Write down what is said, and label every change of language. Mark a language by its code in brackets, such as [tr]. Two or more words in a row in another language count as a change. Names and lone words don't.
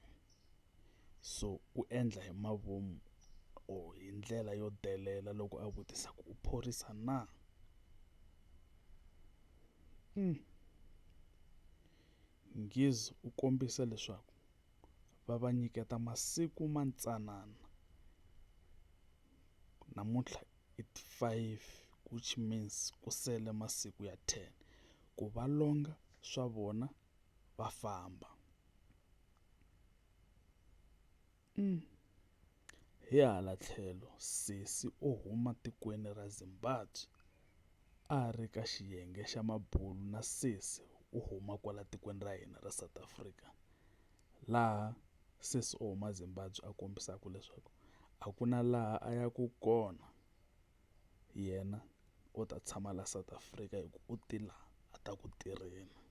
[ts] So u endla hi mavomu or hi ndlela yo delela loko a vutisa ku u phorisa na? Ngizo u kombisa leswaku va nyiketa masiku mantsanana. Namuntlha [en] it's 5 which means [ts] ku sele masiku ya 10 ku va longa swa vona va famba. Hi hala tlhelo sesi o huma tikweni ra Zimbabwe a ri ka xiyenge xa mabulu na sesi u huma kwala tikweni ra hina ra South Africa, laha sesi o huma Zimbabwe a kombisaka leswaku a ku na laha a ya ku kona yena u ta tshama la South Africa hi ku u tila a ta ku tirheni.